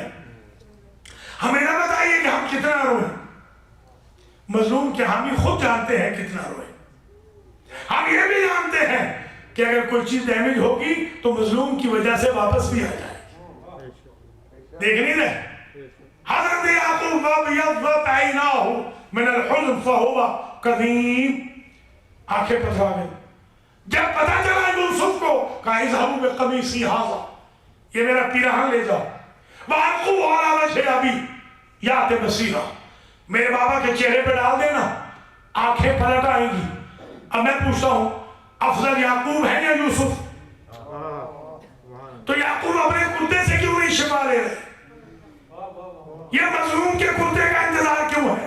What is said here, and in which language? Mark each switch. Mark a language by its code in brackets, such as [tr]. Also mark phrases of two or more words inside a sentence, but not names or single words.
[ur] ہمیں نہ بتائیے کہ ہم کتنا روئے, مظلوم کے حامی خود جانتے ہیں کتنا روئے. ہم یہ بھی جانتے ہیں کہ اگر کوئی چیز ڈیمیج ہوگی تو مظلوم کی وجہ سے واپس بھی آ جائے. دیکھ نہیں رہے حضرت یعقوب [ar] وابیضت عیناہ من الحزن فہو کظیم, [ur] آنکھیں پتھرا گئی. جب پتہ چلا یوسف کو, کہا [ar] اذهبوا بقمیصی ھذا, [ur] یہ میرا پیراہن لے جاؤ, [ar] وَأَلْقُوهُ عَلَىٰ وَجْهِ أَبِيهِ یأتِ بَصِیرًا, [ur] میرے بابا کے چہرے پہ ڈال دینا, آنکھیں پلٹ آئیں گی. اب میں پوچھتا ہوں افضل یعقوب ہے یا یوسف؟ تو یعقوب اپنے کتے سے کیوں نہیں شفا لے رہے؟ یہ مظلوم کے کتے کا انتظار کیوں ہے؟